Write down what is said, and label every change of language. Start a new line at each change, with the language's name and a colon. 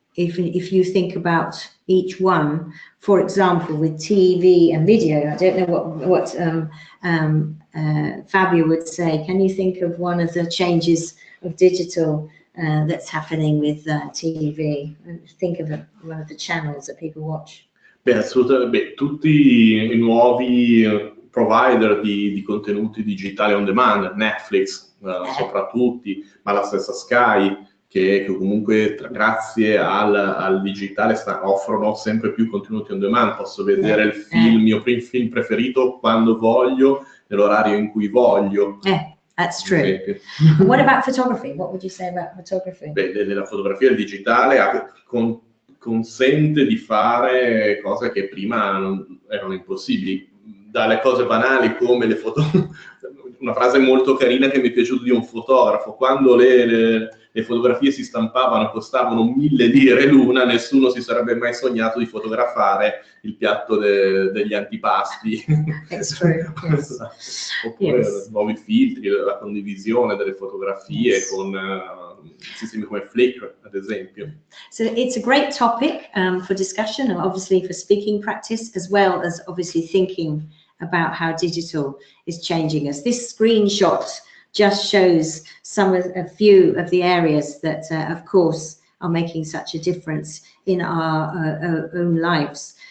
English: if you think about each one, for example, with TV and video, I don't know what Fabio would say. Can you think of one of the changes of digital that's happening with TV? Think of one of the channels that people watch.
Italian: Beh, assolutamente. Tutti i nuovi provider di contenuti digitali on demand, Netflix soprattutto, ma la stessa Sky, che comunque grazie al digitale offrono sempre più contenuti on demand. Posso vedere il film, mio film preferito quando voglio, nell'orario in cui voglio.
English: That's true. What about photography? What would you say about photography?
Italian: Beh, la fotografia digitale consente di fare cose che prima erano impossibili, dalle cose banali come le foto. Una frase molto carina che mi è piaciuta di un fotografo: quando le fotografie si stampavano costavano 1000 lire l'una, nessuno si sarebbe mai sognato di fotografare il piatto degli antipasti.
English: It's true. Yes.
Italian: Oppure nuovi filtri, la condivisione delle fotografie con sistemi come Flickr, ad esempio.
English: So it's a great topic for discussion, and obviously for speaking practice, as well as obviously thinking about how digital is changing us. This screenshot just shows a few of the areas that, of course, are making such a difference in our own lives.